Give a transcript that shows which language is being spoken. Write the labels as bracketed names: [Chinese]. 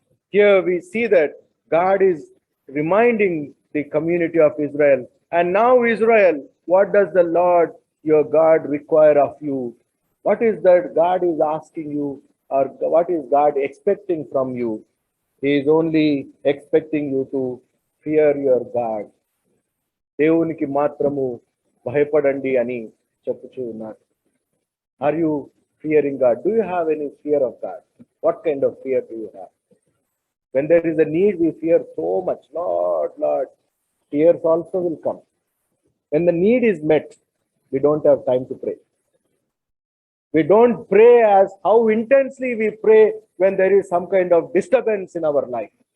[English] Here we see that God is reminding the community of Israel. And now, Israel, what does the Lord your God require of you? What is that God is asking you, or what is God expecting from you? He is only expecting you to fear your God. [Telugu] దేవునికి మాత్రము భయపడండి అని చెప్పుచూ ఉన్నారు. [English] Are you fearing God? Do you have any fear of God? What kind of fear do you have? When there is a need, we fear so much. Lord, Lord, tears also will come. When the need is met, we don't have time to pray. We don't pray as how intensely we pray when there is some kind of disturbance in our life.